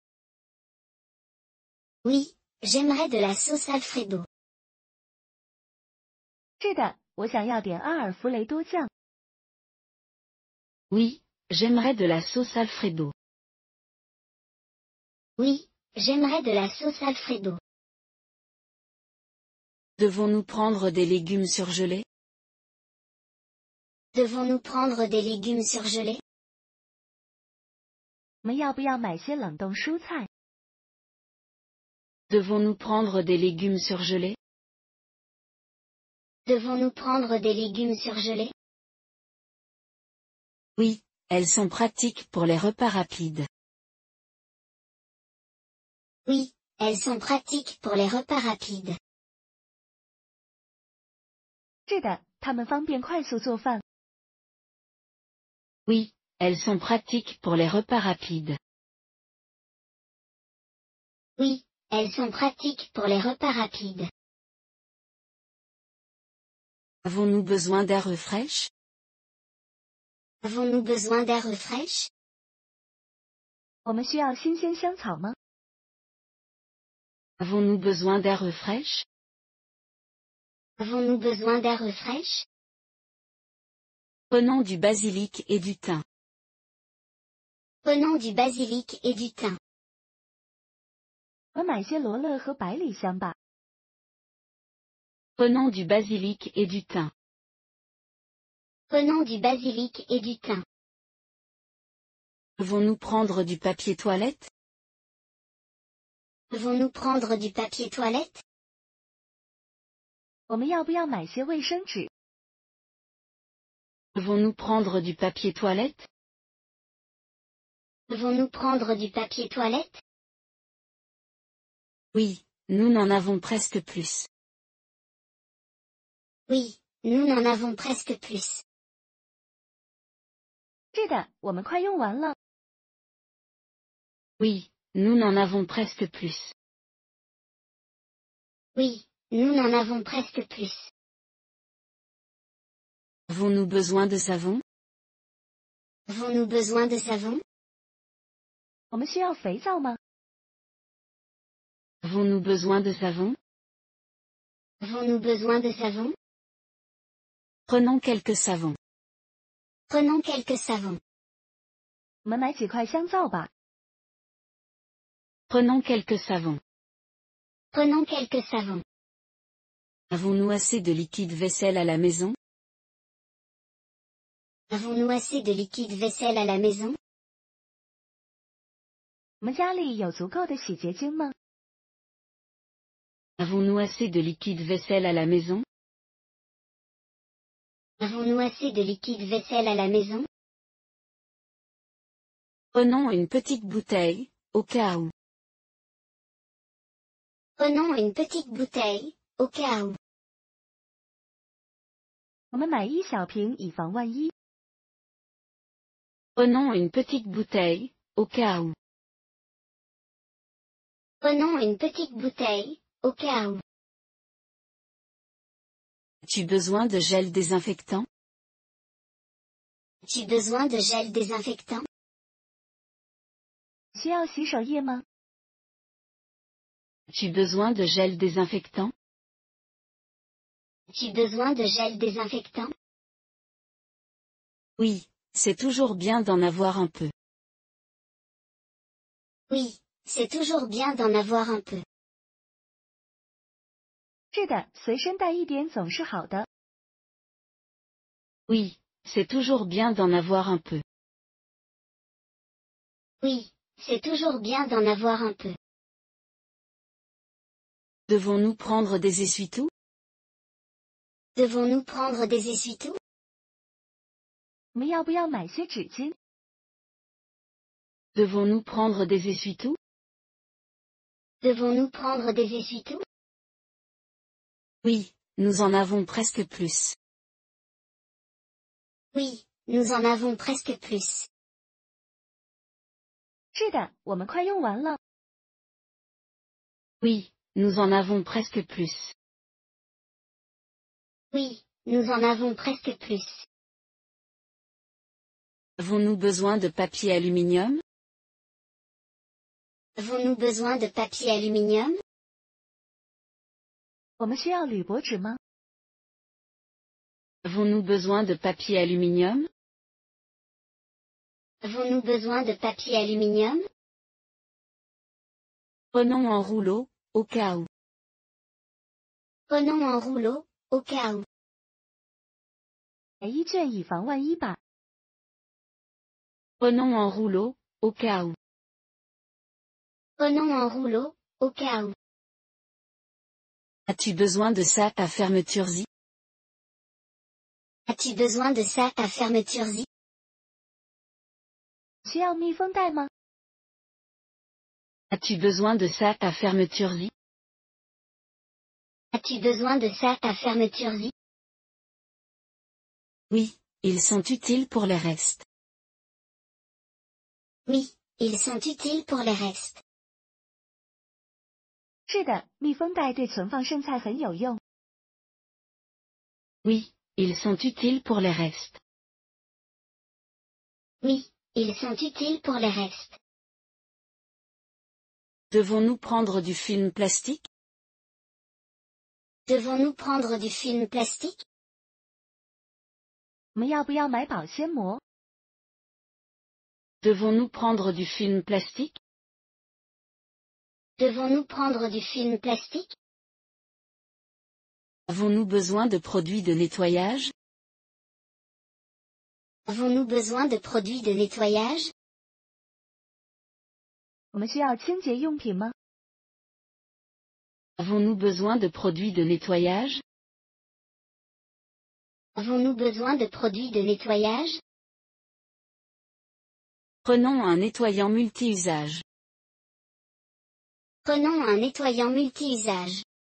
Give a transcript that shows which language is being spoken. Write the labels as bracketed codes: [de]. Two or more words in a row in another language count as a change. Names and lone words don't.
[fr] Oui, j'aimerais de la sauce Alfredo. [zh] 是的，我想要点阿尔弗雷多酱。 [fr] Oui, j'aimerais de la sauce Alfredo. Oui, j'aimerais de la sauce Alfredo. Devons-nous prendre des légumes surgelés? Devons-nous prendre des légumes surgelés? [zh] 我们要不要买些冷冻蔬菜？ [fr] Devons-nous prendre des légumes surgelés? Devons-nous prendre des légumes surgelés? Oui, elles sont pratiques pour les repas rapides. Oui, elles sont pratiques pour les repas rapides. [zh] 是的，它们方便快速做饭。 [fr] Oui, elles sont pratiques pour les repas rapides. Oui, elles sont pratiques pour les repas rapides. Avons-nous besoin d'herbes fraîches? Avons-nous besoin d'herbes fraîches? [zh] 我们需要新鲜香草吗？ [fr] Avons-nous besoin d'herbes fraîches? Avons-nous besoin d'herbes fraîches? Prenons du basilic et du thym. Prenons du basilic et du thym. [zh] 我们买些罗勒和百里香吧。 [fr] Prenons du basilic et du thym. Prenons du basilic et du thym. Devons-nous prendre du papier toilette? Devons-nous prendre du papier toilette? [zh] 我们要不要买些卫生纸？ [fr] Devons-nous prendre du papier toilette? Devons-nous prendre du papier toilette? Oui, nous n'en avons presque plus. Oui, nous n'en avons presque plus. [zh] 是的，我们快用完了。 [fr] Oui, nous n'en avons presque plus. Oui, nous n'en avons presque plus. Avons-nous besoin de savon? Avons-nous besoin de savon? [zh] 我们需要肥皂吗？ [fr] Avons-nous besoin de savon? Avons-nous besoin de savon? Prenons quelques savons. Prenons quelques savons. [zh] 我们买几块香皂吧。 [fr] Prenons quelques savons. Prenons quelques savons. Avons-nous assez de liquide vaisselle à la maison? Avons-nous assez de liquide vaisselle à la maison? [zh] 我们家里有足够的洗洁精吗？ [fr] Avons-nous assez de liquide vaisselle à la maison? Avons-nous assez de liquide vaisselle à la maison? Prenons une petite bouteille, au cas où. Prenons une petite bouteille, au cas où. [zh] 我们买一小瓶以防万一。 [fr] Prenons une petite bouteille, au cas où. Prenons une petite bouteille, au cas où. As-tu besoin de gel désinfectant? As-tu besoin de gel désinfectant? [zh] 需要洗手液吗？ [fr] As-tu besoin de gel désinfectant? As-tu besoin de gel désinfectant? Oui, c'est toujours bien d'en avoir un peu. Oui, c'est toujours bien d'en avoir un peu. [zh] 是的，随身带一点总是好的。 [fr] Oui, c'est toujours bien d'en avoir un peu. Oui, c'est toujours bien d'en avoir un peu. Devons-nous prendre des essuie-tout? Devons-nous prendre des essuie-tout? [zh] 我们要不要买些纸巾？ [fr] Devons-nous prendre des essuie-tout? Devons-nous prendre des essuie-tout? Oui, nous en avons presque plus. Oui, nous en avons presque plus. [zh] 是的，我们快用完了。 [fr] Oui, nous en avons presque plus. Oui, nous en avons presque plus. Avons-nous besoin de papier aluminium? Avons-nous besoin de papier aluminium? [zh] 我们需要铝箔纸吗？ [fr] Avons-nous besoin de papier aluminium? Avons-nous besoin de papier aluminium? Prenons en rouleau, au cas où. Prenons en rouleau, au cas où. [zh] 买一卷以防万一吧。 [fr] Prenons en rouleau, au cas où. Prenons en rouleau, au cas où. As-tu besoin de sac à fermeture zip? As-tu besoin de sac à fermeture zip? [zh] 需要密封袋吗？ [fr] As-tu besoin de sac à fermeture zip? As-tu besoin de sac à fermeture zip? Oui, ils sont utiles pour les restes. Oui, ils sont utiles pour les restes. [zh] 是的，密封袋对存放剩菜很有用。 [fr] Oui, ils sont utiles pour les restes. Oui, ils sont utiles pour les restes. Devons-nous prendre du film plastique? Devons-nous prendre du film plastique? [zh] 我们要不要买保鲜膜？ [fr] Devons-nous prendre du film plastique? Devons-nous prendre du film plastique? Avons-nous besoin de produits de nettoyage? Avons-nous besoin de produits de nettoyage? [zh] 我们需要清洁用品吗？ [fr] Avons-nous besoin de produits de nettoyage? Avons-nous besoin de produits de nettoyage? Prenons un nettoyant multi-usage. Prenons un nettoyant multi-usage.